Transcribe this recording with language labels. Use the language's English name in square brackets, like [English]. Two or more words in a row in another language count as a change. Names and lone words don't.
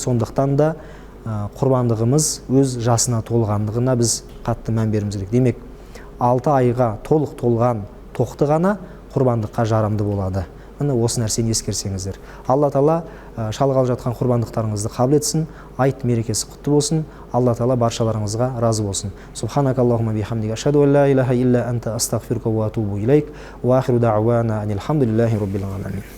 [Kazakh] Сондықтан да құрбандығымыз өз жасына толғандығына біз қатты мән беруіміз керек. Демек, 6 айға толық толған тоқты ғана құрбандыққа жарамды болады. Міне осы нәрсені ескерсеңіздер. Алла Тағала шалғалы жатқан құрбандықтарыңызды қабыл етсін, айт мерекесі құтты болсын. Алла Тағала баршаларыңызға разы болсын. [Arabic] سبحانك اللهم بحمدك أشهد أن لا إله إلا أنت أستغفرك وأتوب إليك وآخر دعوانا أن الحمد لله رب العالمين.